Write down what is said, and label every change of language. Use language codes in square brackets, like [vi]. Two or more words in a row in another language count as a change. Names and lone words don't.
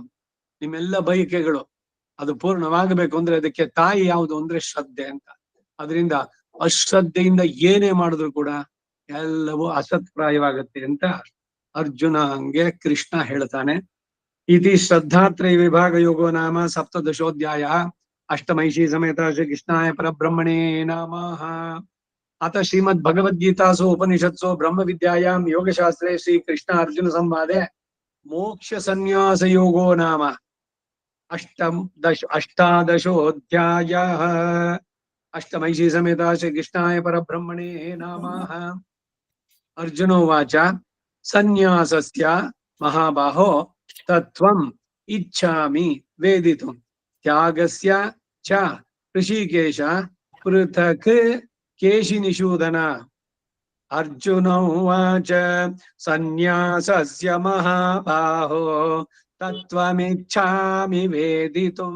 [kn] ನಿಮ್ಮೆಲ್ಲ ಬಯಕೆಗಳು ಅದು ಪೂರ್ಣವಾಗಬೇಕು ಅಂದ್ರೆ ಅದಕ್ಕೆ ತಾಯಿ ಯಾವುದು ಅಂದ್ರೆ ಶ್ರದ್ಧೆ ಅಂತ. ಅದರಿಂದ ಅಶ್ರದ್ಧೆಯಿಂದ ಏನೇ ಮಾಡಿದ್ರು ಕೂಡ ಎಲ್ಲವೂ ಅಸತ್ಪ್ರಾಯವಾಗತ್ತೆ ಅಂತ ಅರ್ಜುನಂಗೆ ಕೃಷ್ಣ ಹೇಳ್ತಾನೆ. [sa] ಇತಿ ಶ್ರದ್ಧಾತ್ರಯ ವಿಭಾಗ ಯೋಗೋ ನಾಮ ಸಪ್ತದಶೋಧ್ಯಾಯ. ಅಷ್ಟಮೈಷಿ ಸಮೇತ ಶ್ರೀ ಕೃಷ್ಣಾಯ ಪರಬ್ರಹ್ಮಣೇ ನಮಃ. ಅತ ಶ್ರೀಮದ್ ಭಗವದ್ಗೀತಾಸು ಉಪನಿಷತ್ಸು ಬ್ರಹ್ಮ ವಿದ್ಯಾಯಾಂ ಯೋಗಶಾಸ್ತ್ರೇ ಶ್ರೀ ಕೃಷ್ಣ ಅರ್ಜುನ ಸಂವಾದೆ ಮೋಕ್ಷ ಸನ್ಯಾಸ ಯೋಗೋ ನಾಮ ಅಷ್ಟಾದಶೋಧ್ಯಾಯ. ಅಷ್ಟಮೈಷಿ ಸಮೇತ ಶ್ರೀ ಕೃಷ್ಣಾಯ ಪರಬ್ರಹ್ಮಣೇ ನಮಃ. ಅರ್ಜುನೋವಾಚ ಸನ್ಯಾಸಸ್ಯ ಮಹಾಬಾಹೋ ತತ್ವಂ ಇಚ್ಛಾಮಿ ವೇದಿತುಂ ತ್ಯಾಗಸ್ಯ ಚ ಋಷಿಕೇಶ ಪೃಥಕ್ ಕೇಶಿನಿಷೂದನ. ಅರ್ಜುನೋವಾಚ ಸನ್ಯಾಸಸ್ಯ ಮಹಾಬಾಹೋ ತತ್ವಮಿಚ್ಛಾಮಿ ವೇದಿತುಂ.